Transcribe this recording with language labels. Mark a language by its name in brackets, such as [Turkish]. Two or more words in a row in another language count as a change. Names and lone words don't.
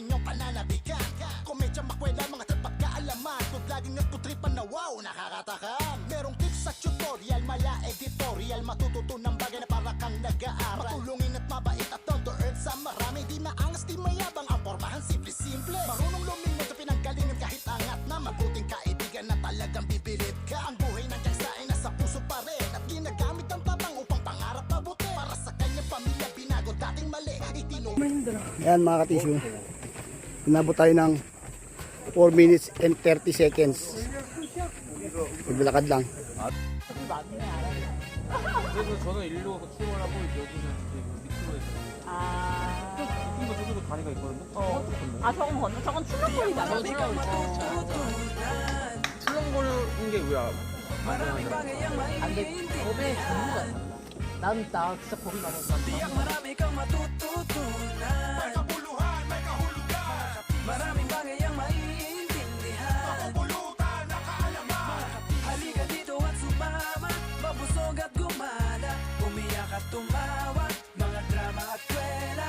[Filipino] pananabikan. Komedya, makwela, mga tapat kaalaman. Kung laging nagputripan na wow, nakakatakam. Merong tips at tutorial, mala editorial. Matututunan bagay na para kang nag-aaral. Matulungin at mabait at [English] down to earth [Filipino] sa marami. Di maangas, di mayabang, ang pormahan simple-simple. Marunong lumingon sa pinanggalingan kahit angat na. Mabuting kaibigan na talagang bibilib ka. Ang buhay ng tiyangsa ay nasa puso pa rin. At ginagamit ang tabang upang pangarap mabuti. Para sa kanyang pamilya, binago dating mali. Itinong Ayan mga katisyo. Inabot tayo ng 4 [English] minutes and 30 seconds. [Filipino] Maglalakad lang. [Korean] 그래서 저는 일로 출발하고 여기는 밑으로 해서 이거 저기로 다리가 있거든요. 아 저건 건너 저건 출렁거리잖아. 출렁거리는 게 왜야? [Filipino] Maraming bagay ang maiintindihan. [Korean] 나 진짜 거기 가면 [Filipino] Tiyak marami kang matututunan. Kapuluhan, may kahulugan. Maraming bagay ang maiintindihan. Pulutan na kaalaman. Halika dito at sumama. Mabusog at gumala. Umiyak at tumawa. Mga drama at kwela.